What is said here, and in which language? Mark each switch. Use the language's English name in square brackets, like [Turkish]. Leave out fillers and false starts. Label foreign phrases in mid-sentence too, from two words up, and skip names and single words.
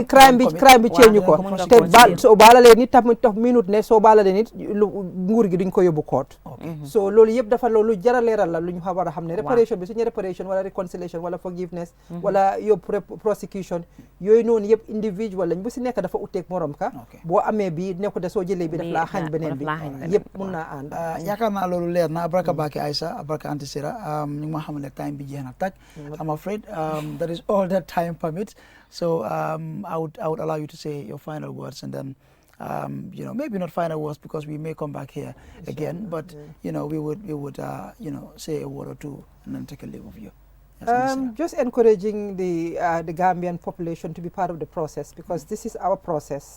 [Wolof] crime bi ceeñu ko te soo baalalee nit tamit tax minute ne soo baalalee nit nguur gi duñ ko yóbbu court so loolu yëpp dafa loolu jara leeral la lu ñu war a xam ne réparation bi suñu réparation wala reconciliation wala forgiveness wala yóbbu prosecution yooyu noonu yëpp individual lañ bu si nekk dafa utteeg morom ka boo amee bi nekku de soo jëlee bi daf laa xañ beneen bi yëpp mun naa ànd yaakaar naa loolu leer na abraka baki Aisha abraka anti Sira time bi jeex na tak [English] I'm afraid that is all that time permits so I would allow you to say your final words and then you know maybe not final words because we may come back here again but you know we would you know say a word or two and then take a leave of you. Just encouraging the Gambian population to be part of the process because this is our process.